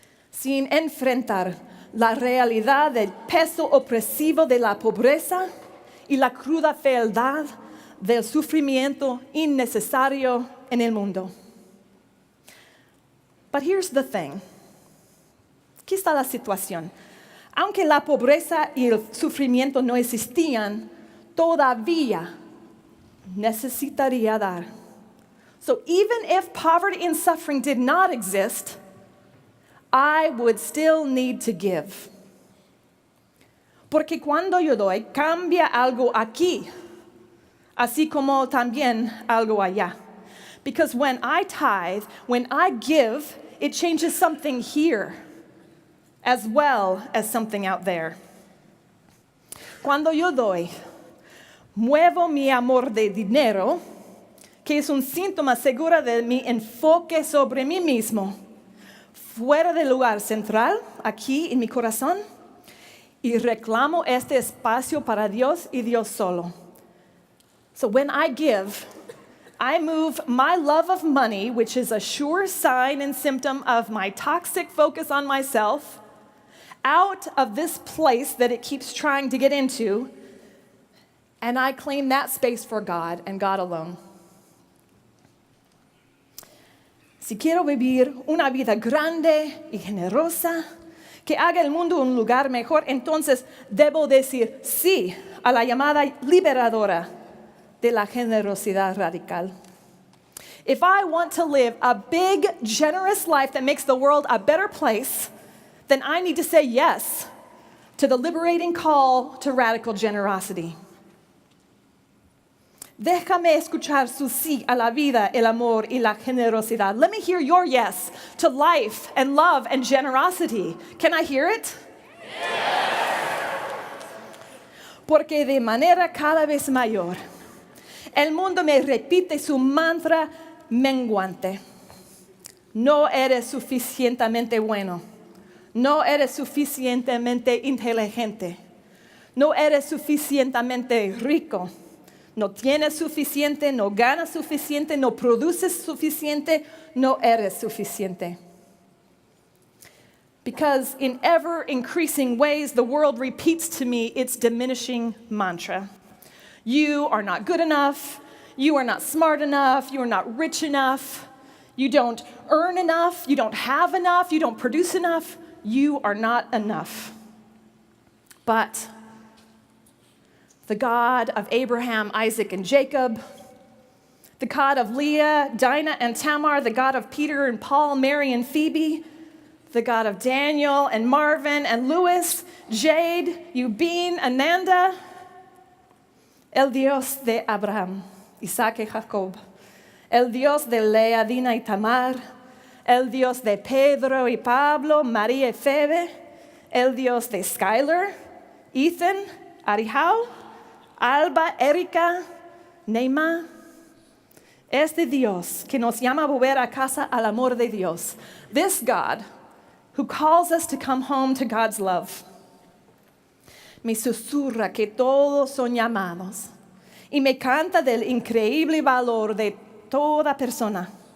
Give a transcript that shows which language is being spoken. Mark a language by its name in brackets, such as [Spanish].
[Spanish] Sin enfrentar la realidad del peso opresivo de la pobreza y la cruda fealdad del sufrimiento innecesario en el mundo. [English] But here's the thing. [Spanish] Aquí está la situación. Aunque la pobreza y el sufrimiento no existían, todavía necesitaría dar. [English] So even if poverty and suffering did not exist, I would still need to give. [Spanish] Porque cuando yo doy, cambia algo aquí, así como también algo allá. [English] Because when I tithe, when I give, it changes something here, as well as something out there. [Spanish] Cuando yo doy, muevo mi amor de dinero, que es un síntoma seguro de mi enfoque sobre mí mismo, fuera del lugar central, aquí en mi corazón, y reclamo este espacio para Dios y Dios solo. [English] So when I give, I move my love of money, which is a sure sign and symptom of my toxic focus on myself, out of this place that it keeps trying to get into, and I claim that space for God and God alone. [Spanish] Si quiero vivir una vida grande y generosa, que haga el mundo un lugar mejor, entonces debo decir sí a la llamada liberadora de la generosidad radical. [English] If I want to live a big, generous life that makes the world a better place, then I need to say yes to the liberating call to radical generosity. [Spanish] Déjame escuchar su sí a la vida, el amor y la generosidad. [English] Let me hear your yes to life and love and generosity. Can I hear it? Yes. [Spanish] Porque de manera cada vez mayor, el mundo me repite su mantra menguante. No eres suficientemente bueno. No eres suficientemente inteligente. No eres suficientemente rico. No tienes suficiente, no ganas suficiente, no produces suficiente, no eres suficiente. [English] Because in ever increasing ways, the world repeats to me its diminishing mantra. You are not good enough. You are not smart enough. You are not rich enough. You don't earn enough. You don't have enough. You don't produce enough. You are not enough. But the God of Abraham, Isaac, and Jacob, the God of Leah, Dinah, and Tamar, the God of Peter and Paul, Mary, and Phoebe, the God of Daniel and Marvin and Louis, Jade, Eubine, Ananda, [Spanish] el Dios de Abraham, Isaac y Jacob, el Dios de Lea, Dina y Tamar, el Dios de Pedro y Pablo, María y Febe, el Dios de Skylar, Ethan, Arihau, Alba, Erika, Neima. Este Dios que nos llama a volver a casa al amor de Dios. [English] This God who calls us to come home to God's love. [Spanish] Me susurra que todos son llamados y me canta del increíble valor de toda persona.